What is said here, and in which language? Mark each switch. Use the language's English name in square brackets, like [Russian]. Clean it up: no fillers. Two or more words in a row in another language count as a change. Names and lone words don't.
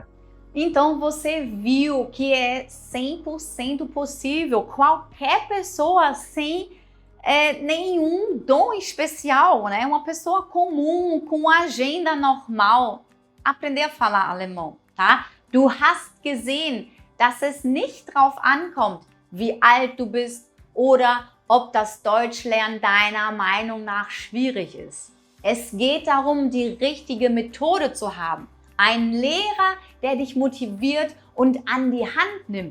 [Portuguese] Então, você viu que é 100% possível. Qualquer pessoa sem nenhum dom especial, né? Uma pessoa comum, com agenda normal, aprender a falar alemão, tá? [German] Du hast gesehen, dass es nicht drauf ankommt, wie alt du bist oder ob das Deutschlernen deiner Meinung nach schwierig ist. Es geht darum, die richtige Methode zu haben. Ein Lehrer, der dich motiviert und an die Hand nimmt.